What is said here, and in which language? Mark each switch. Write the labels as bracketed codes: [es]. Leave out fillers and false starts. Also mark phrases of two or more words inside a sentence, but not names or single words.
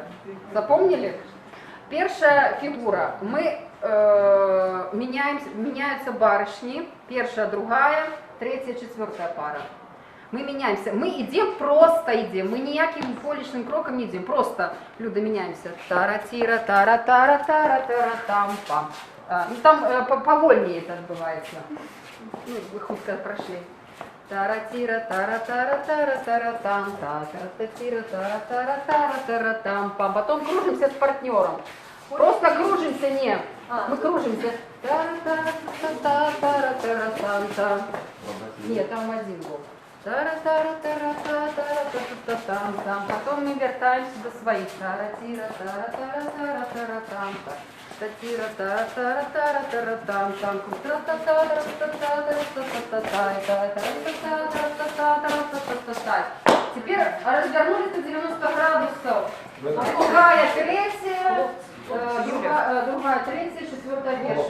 [ru] Запомнили? Первая фигура. Мы меняются барышни. Первая, другая, третья, четвертая пара. Мы меняемся. Мы идем, просто идем. Мы никаким поличным кроком не идем. Просто, Люда, меняемся. Тара-тира, тара-тара, тара-тара-там-пам. Там повольнее это отбывается. Ну, вы худко прошли. Тара-тира, тара-тара-тара-тара-там, тара-тира, тара-тара-тара-тара-там, пам. Потом кружимся с партнером. Просто кружимся, не. Мы кружимся. Тара-тара-тара-тара-тара-там. Нет, там один был. Тара-тара-тара-тара-тара-тара-там. Потом мы вертаемся до своих. Тара-тира, тара-тара-тара-тара-там. Теперь развернулись на 90 градусов. Другая, третья, другая, третья, четвертая веша.